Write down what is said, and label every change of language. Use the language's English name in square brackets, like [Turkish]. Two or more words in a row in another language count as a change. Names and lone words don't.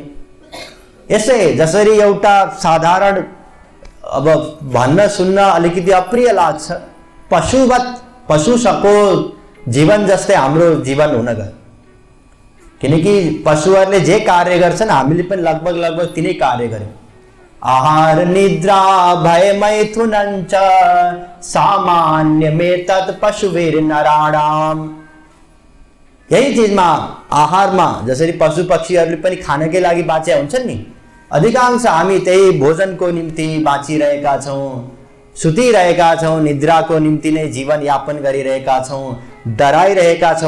[Nepali] यसै जसरी एउटा साधारण, अब भन्न सुन्न अलिकति अप्रिय लाग्छ, पशुवत, पशुको जीवन जस्तै हाम्रो जीवन हुन गयो। किनकि पशुहरूले जे कार्य गर्छन् हामीले पनि लगभग तिनै कार्य गर्यौं। [Sanskrit] आहार निद्रा भय मैथुनञ्च सामान्यमेतत् पशुभिर नराणाम। [Nepali] यही चीजमा, आहारमा जसरी पशु पक्षीहरूले पनि खानकै लागि बाँचे हुन्छन् नि, अधिकांश हामी त्यही भोजनको निम्ति बाँचिरहेका छौं, सुतिरहेका छौं, निद्राको निम्ति नै जीवन यापन गरिरहेका छौं, डराइरहेका छौं।